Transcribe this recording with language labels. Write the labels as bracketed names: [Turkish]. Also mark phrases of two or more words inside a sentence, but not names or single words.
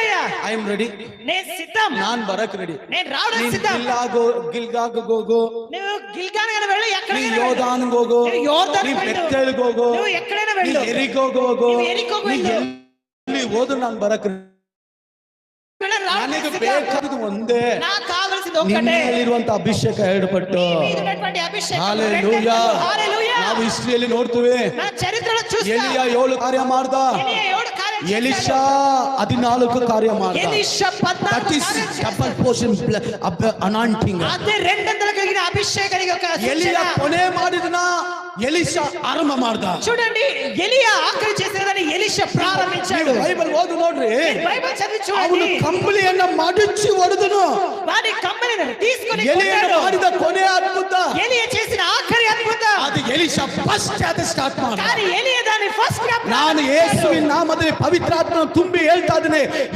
[English] I am ready. [Telugu] నేను సిద్ధం. [Kannada] ನಾನ್ ಬರಕ್ ರೆಡಿ. [Telugu] నేను రావడానికి సిద్ధం. [Kannada] ಗಿಲ್ಗಾಗ್ ಹೋಗು. [Telugu] నువ్వు గిల్గానికి వెళ్ళు, ఎక్కడికైనా వెళ్ళు. [Kannada] ಯೋರ್ದಾನ್ಗೆ ಹೋಗು. [Telugu] నువ్వు యోర్దానుకు వెళ్ళు. [Kannada] ಬೆತ್ತೇಲ್ಗೆ ಹೋಗು. [Telugu] నువ్వు ఎక్కడైనా వెళ్ళు. [Kannada] ಎರಿಕೋಗ್ ಹೋಗು. [Telugu] నువ్వు ఎరికోకు వెళ్ళు. [Kannada] ಎಲ್ಲಿ ಹೋದ್ರು ನಾನ್ ಬರಕ್ ರೆಡಿ. ನನಗೆ ಬೇಕಾದದ್ದು ಒಂದೇ, [Telugu] నాకు కావాల్సింది ఒక్కటే, [Kannada] ನಿನ್ನಲ್ಲಿರುವಂತ ಅಭಿಷೇಕ ಎರಡು ಪಟ್ಟು. [Telugu] మీదున్నటువంటి అభిషేకం [Kannada] ಹಲ್ಲೆಲೂಯಾ. [Telugu] హల్లెలూయా. [Kannada] ನಾವು ಹಿಸ್ಟರಿಯಲ್ಲಿ ನೋಡ್ತೀವಿ, [Telugu] నా చరిత్రలో చూస్తాం. [Kannada] ಎಲಿಯ 7 ಕಾರ್ಯ ಮಾಡ್ದ, [Telugu] ఎలియా 7 కార్యాలు చేశాడు. [Kannada] ಎಲಿಷಾ 14 ಕಾರ್ಯ ಮಾಡ್ದ. [Telugu] ఎలీషా 14 [English] That is double portion anointing. [Telugu] అదే రెండంతలు కలిగిన అభిషేకానికి ఒక [Kannada] ಎಲಿಯ ಕೊನೆ ಮಾಡಿದನ ಎಲಿಷಾ ಆರಂಭ ಮಾಡ್ದ. [Telugu] చూడండి, ఎలియా ఆఖరి చేసినదని ఎలీషా ప్రారంభించాడు. [Kannada] ಬೈಬಲ್ ಓದು ನೋಡ್ರಿ, [Telugu] బైబిల్ చదివి [Kannada] ಅವನು [Telugu] చూడండి. [Kannada] ಕಂಬಳಿಯನ್ನ ಮಡಚಿ ಹೊಡೆದನು. [Telugu] వాడి కంబలిని తీసుకొని [Kannada] ಎಲಿಯನ್ನು [Telugu] కొట్టాడు. [Kannada] ಮಾಡಿದ ಕೊನೆ ಅದ್ಭುತ [Telugu] ఎలియా చేసిన ఆఖరి అద్భుతం [Kannada] ಅದು ಎಲಿಷಾ ಫಸ್ಟ್ ಅದು ಸ್ಟಾರ್ಟ್ ಮಾಡ್ದ. [Telugu] కానీ ఎలియా దాన్ని ఫస్ట్ గా [Kannada] ನಾನು ಯೇಸುವಿನ ನಾಮದಲ್ಲಿ ಪವಿತ್ರಾತ್ಮ ತುಂಬಿ ಹೇಳ್ತಾ ಇದ್ದೇನೆ,